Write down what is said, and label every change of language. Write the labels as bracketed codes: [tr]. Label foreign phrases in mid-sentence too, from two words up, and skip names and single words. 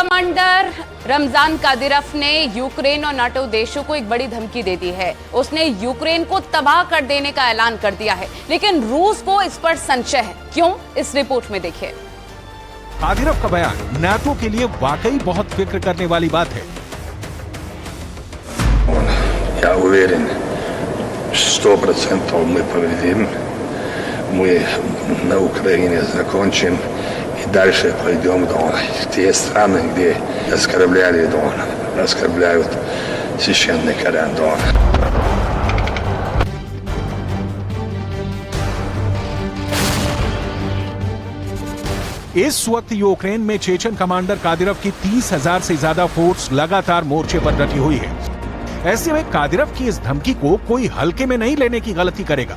[hi] कमांडर रमजान कादिरोव ने यूक्रेन और नाटो देशों को एक बड़ी धमकी दे दी है। उसने यूक्रेन को तबाह कर देने का ऐलान कर दिया है, लेकिन रूस को इस पर संशय है। क्यों? इस रिपोर्ट में देखिए। कादिरोव का बयान नाटो के लिए वाकई बहुत फिक्र करने वाली बात है। [ru] Я уверен, 100% мы победим, мы на Украине закончим и дальше пойдем до те страны, где оскорбляли Дон, оскорбляют священный Коран Дон. [hi] इस वक्त यूक्रेन में चेचन कमांडर कादिरोव की 30,000 से ज्यादा फोर्स लगातार मोर्चे पर डटी हुई है। ऐसे में कादिरोव की इस धमकी को कोई हल्के में नहीं लेने की गलती करेगा।